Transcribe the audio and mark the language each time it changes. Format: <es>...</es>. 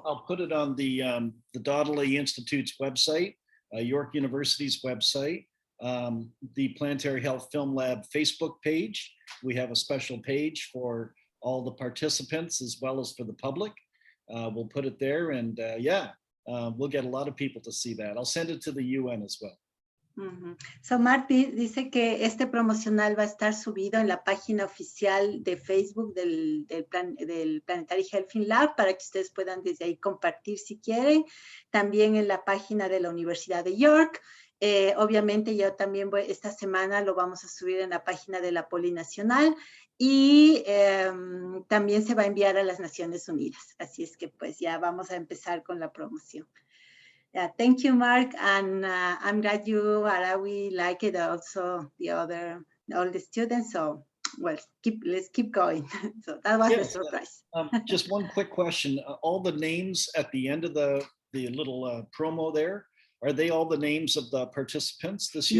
<en>I'll put it on the Donnelly Institute's website, York University's website, the Planetary Health Film Lab Facebook page. We have a special page for all the participants as well as for the public. We'll put it there, and we'll get a lot of people to see that. I'll send it to the UN as well.</en> <es>So Marty dice que este promocional va a estar subido en la página oficial de Facebook del Planetary Health Lab para que ustedes puedan desde ahí compartir si quieren. También en la página de la Universidad de York. Obviamente yo también esta semana lo vamos a subir en la página de la Polinacional y también se va a enviar a las Naciones Unidas. Así es que pues ya vamos a empezar con la promoción.</es> <en>Yeah, thank you, Mark, and I'm glad you, Arawi, like it also, all the students, so, well, let's keep going. So that was the surprise. Just one quick question. All the names at the end of the little promo there, are they all the names of the participants this year?</en>